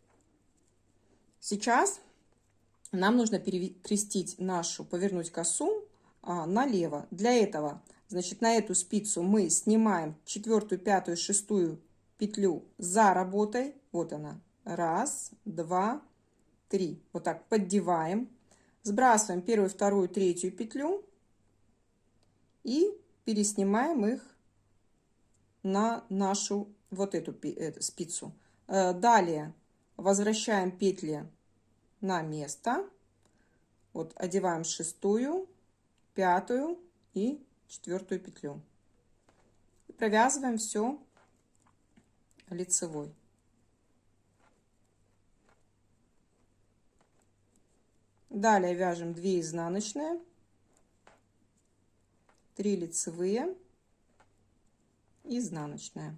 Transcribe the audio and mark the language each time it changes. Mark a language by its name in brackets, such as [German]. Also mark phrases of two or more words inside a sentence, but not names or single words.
[Russian] Сейчас нам нужно перекрестить нашу, повернуть косу налево. Для этого, значит, на эту спицу мы снимаем 4-ю, 5-ю, 6-ю петлю за работой. Вот она. 1, 2, 3. Вот так поддеваем. Сбрасываем 1-ю, 2-ю, 3-ю петлю и переснимаем их на нашу вот эту спицу. Далее возвращаем петли на место. Вот одеваем 6-ю, 5-ю и 4-ю петлю. И провязываем все лицевой. Далее вяжем 2 изнаночные, 3 лицевые, изнаночная.